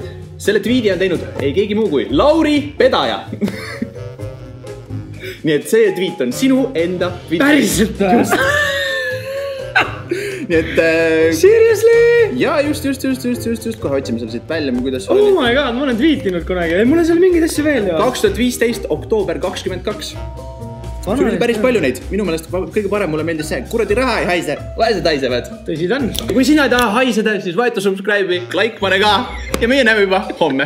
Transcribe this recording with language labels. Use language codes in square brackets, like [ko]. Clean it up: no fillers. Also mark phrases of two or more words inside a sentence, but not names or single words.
[et] Selle tweedi on teinud ei keegi muu kui Lauri Pedaja. Nii et see tweet on sinu enda tweet. Päriselt või? Nii et... [en] Seriously? [et] Ja just. Kohe otsime selle siit välja, kuidas... [en] Oh my god, [et] ma olen tweetinud kunagi. Mul on seal mingid asju veel ju. 2015, oktoober 22. Sul oli päris palju neid. Minu meelest kõige parem mulle meeldis see. Kuradi raha ei haise. Vaesed haisevad. Tõsi ta on. Kui sina ei taha haiseda, siis vaeta subscribe'i, like pane ka. Ja meie näeme juba homme.